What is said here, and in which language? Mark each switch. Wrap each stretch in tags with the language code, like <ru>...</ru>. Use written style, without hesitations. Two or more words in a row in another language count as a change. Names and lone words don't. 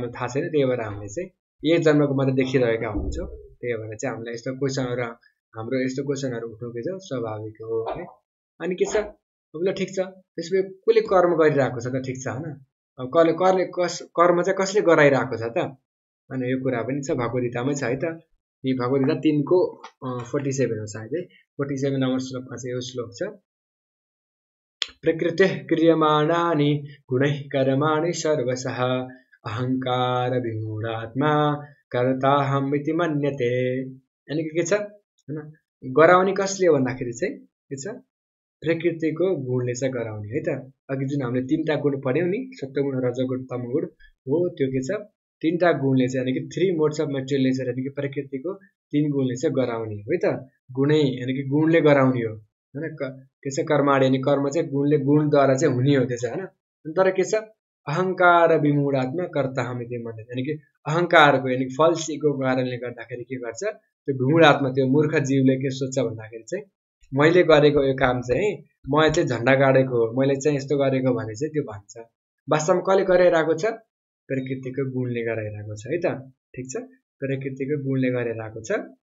<ne>हामीलाई थाहा छैन त्यही भएर हामीले चाहिँ एक जन्मको मात्र देखिरहेका हुन्छौं त्यही भएर चाहिँ हामीलाई यस्तो क्वेशनहरु हाम्रो यस्तो क्वेशनहरु उठ्नु के छ स्वाभाविक हो है अनि के छ अब ल ठीक छ त्यसले कुले कर्म गरिरहेको छ त ठीक छ हैन अब कर्म चाहिँ कसले गराइरहेको छ त अनि यो कुरा पनि छ भगवद्गीतामै छ है त यी भगवद्गीता 3 को 47 हो सायद है 47 नम्बर श्लोकमा चाहिँ यो श्लोक छ</ne> <sa>प्रकृतिः क्रियमाणानि गुणैः कर्माणि सर्वशः अहंकार विमूढात्मा कर्ताहम् इति मन्यते</sa> <ne>अनि के छ हैन गराउने कसले भन्दाखेरि चाहिँ के छ प्रकृतिको गुणले चाहिँ गराउने है त अघि जुन हामीले तीनटा गुण पढ्यौं नि सत्वगुण रजोगुण तमोगुण हो त्यो के छ तीनटा गुणले चाहिँ यानी कि 3</ne> <en>modes of material nature</en> <ne>यानी कि प्रकृतिको 3 गुणले चाहिँ गराउने हो है त गुणै यानी कि गुणले गराउने हो हैन के छ कर्माण यानी कर्म चाहिँ गुणले गुणद्वारा चाहिँ हुने हो त्यो चाहिँ हैन तर के छ</ne> <sa>अहंकार विमूढात्मा कर्ताहम् इति मन्यते</sa> <ne>यानी कि अहंकारको यानी फल्सीको कारणले गर्दाखेरि के गर्छ त्यो विमूढात्मा त्यो मूर्ख जीवले के सोच्छ भन्दाखेरि चाहिँ मैले गरेको यो काम चाहिँ मैले चाहिँ झण्डा गाडेको हो मैले चाहिँ यस्तो गरेको भने चाहिँ त्यो भन्छ वास्तवमा कसले गरिरहेको छ प्रकृतिको गुणले गरिरहेको छ है त ठीक छ प्रकृतिको गुणले गरिरहेको छ</ne>